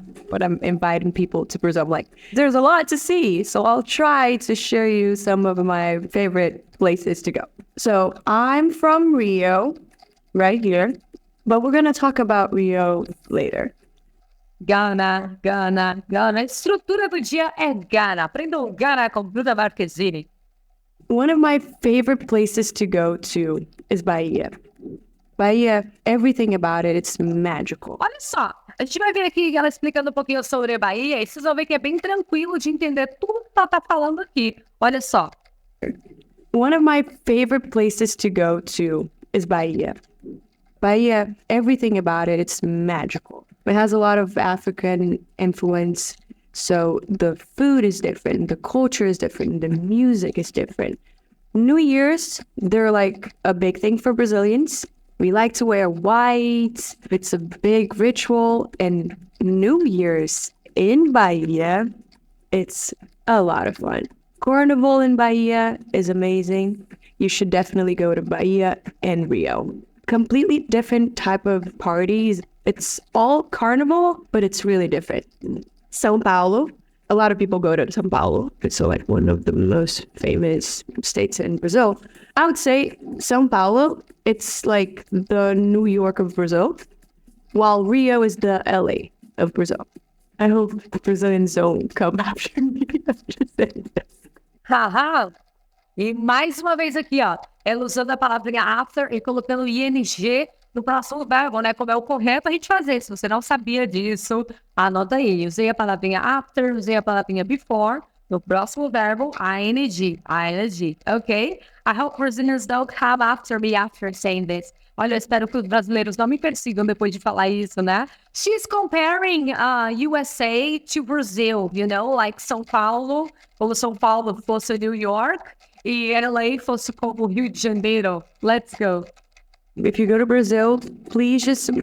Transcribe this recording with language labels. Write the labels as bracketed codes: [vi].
[en] But I'm inviting people to Brazil. I'm like, there's a lot to see, so I'll try to show you some of my favorite places to go. So I'm from Rio, right here, but we're going to talk about Rio later. Gana. [pt] A estrutura do dia é Gana. Aprendam Gana com Bruna Marquezine. [en] One of my favorite places to go to is Bahia. Bahia, everything about it, it's magical. [pt] Olha só, a gente vai ver aqui ela explicando um pouquinho sobre a Bahia e vocês vão ver que é bem tranquilo de entender tudo que ela tá falando aqui. Olha só. [en] One of my favorite places to go to is Bahia. Bahia, everything about it, it's magical. It has a lot of African influence. So the food is different, the culture is different, the music is different. New Year's, they're like a big thing for Brazilians. We like to wear white. It's a big ritual. And New Year's in Bahia, it's a lot of fun. Carnival in Bahia is amazing. You should definitely go to Bahia and Rio. Completely different type of parties. It's all carnival, but it's really different. São Paulo, a lot of people go to São Paulo. It's like one of the most famous states in Brazil. I would say São Paulo, it's like the New York of Brazil, while Rio is the LA of Brazil. I hope the Brazilians don't come after me after saying this. Haha. [pt] E mais uma vez aqui, ó, ela usando a palavrinha after e colocando ing no próximo verbo, né? Como é o correto a gente fazer. Se você não sabia disso, anota aí. Usei a palavrinha after, usei a palavrinha before. No próximo verbo, ing, ok? [en] I hope Brazilians don't come after me after saying this. [pt] Olha, eu espero que os brasileiros não me persigam depois de falar isso, né? [en] She's comparing USA to Brazil, you know? [pt] Like São Paulo, como São Paulo fosse New York, e LA fosse como Rio de Janeiro. [en] Let's go. If you go to Brazil, please just